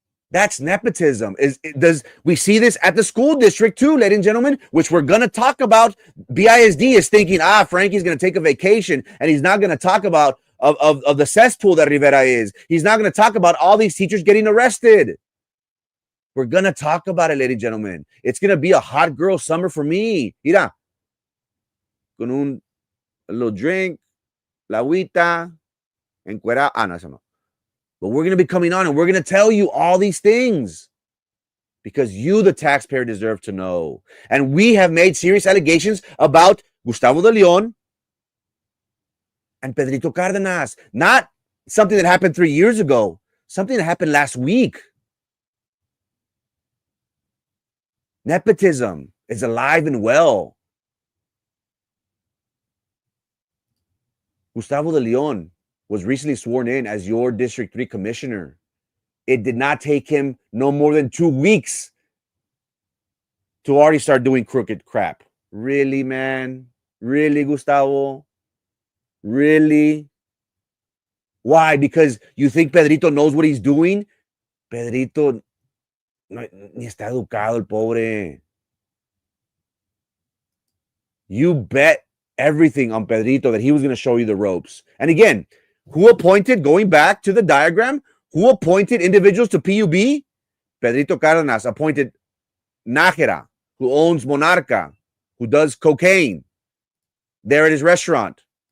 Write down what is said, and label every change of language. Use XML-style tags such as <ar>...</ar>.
<en>That's nepotism. Does we see this at the school district too, ladies and gentlemen, which we're going to talk about. BISD is thinking, Frankie's going to take a vacation, and he's not going to talk about of the cesspool that Rivera is. He's not going to talk about all these teachers getting arrested. We're going to talk about it, ladies and gentlemen. It's going to be a hot girl summer for me.</en> <es>Mira, con</es> <en>a little drink,</en> <es>la agüita, encuera. No, eso no.</es> <en>But we're going to be coming on and we're going to tell you all these things because you, the taxpayer, deserve to know. And we have made serious allegations about Gustavo de Leon and Pedrito Cárdenas. Not something that happened 3 years ago, something that happened last week. Nepotism is alive and well. Gustavo de Leon was recently sworn in as your District 3 commissioner. It did not take him no more than 2 weeks to already start doing crooked crap. Really, man? Really, Gustavo? Really? Why? Because you think Pedrito knows what he's doing?</en> <es>Pedrito no, ni está educado el pobre.</es> <en>You bet everything on Pedrito that he was going to show you the ropes. And again, who appointed, going back to the diagram, who appointed individuals to PUB? Pedrito Cárdenas appointed Nájera, who owns Monarca, who does cocaine there at his restaurant.</en>